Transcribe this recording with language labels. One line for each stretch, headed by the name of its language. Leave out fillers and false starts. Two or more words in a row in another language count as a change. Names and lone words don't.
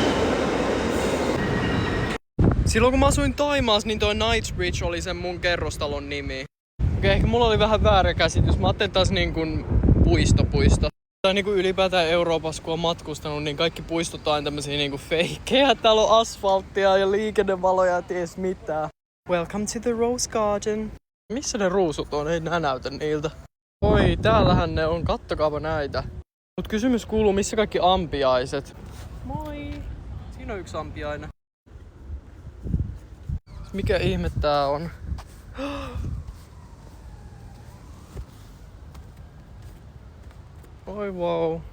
Finnish: Silloin kun mä asuin Thaimaassa, niin toi Knightsbridge oli sen mun kerrostalon nimi. Okei, ehkä mulla oli vähän väärä käsitys. Mä ajattelin taas niin kuin puisto. Tai niin kuin ylipäätään Euroopassa, kun on matkustanut, niin kaikki puistot on tämmösiä niin kuin feikkejä. Täällä on asfalttia ja liikennevaloja ja ties mitään.
English: Welcome to the Rose Garden.
Finnish: Missä ne ruusut on? Ei nää näytä niiltä. Oi, täällähän ne on. Kattokaapa näitä. Mut kysymys kuuluu, missä kaikki ampiaiset? Moi! Siinä on yksi ampiainen. Mikä ihme tää on? Oi wow.